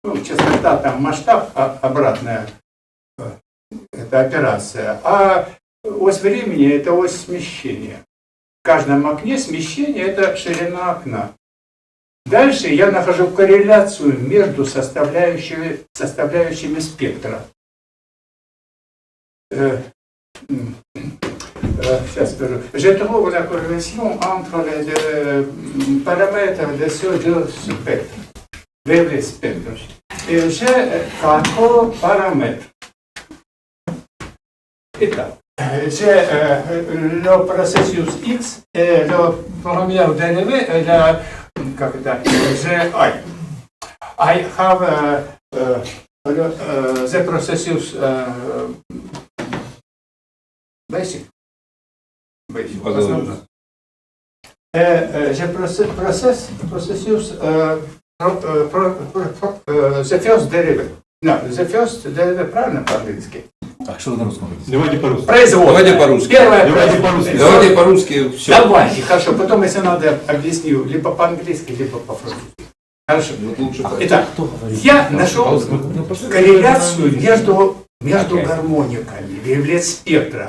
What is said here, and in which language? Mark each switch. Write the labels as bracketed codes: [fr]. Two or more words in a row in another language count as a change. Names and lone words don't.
[ru] ну, частота, там масштаб, обратная это операция, а ось времени это ось смещения. В каждом окне смещение это ширина окна. Дальше я нахожу корреляцию между составляющими спектра. Сейчас скажу. [fr] Je trouve la corrélation entre les deux paramètres de ce deux spectres, les spectres. Et j'ai 4 paramètres. Итак, j'ai le processus X et le premier dérivé est [ru] как это, [en] I. I have the processus basic. [ru] Основной. [en] The processus the first derivative. No, the first derivative [ru] правильно по-английски? А что на русском? Давайте по-русски. Производство. Давайте по-русски. Первое Давайте по-русски. Давайте по-русски. Все. Давайте, хорошо. Потом, если надо, объясню либо по-английски, либо по-французски. Хорошо. Итак, я нашел корреляцию между гармониками, вейвлет спектра.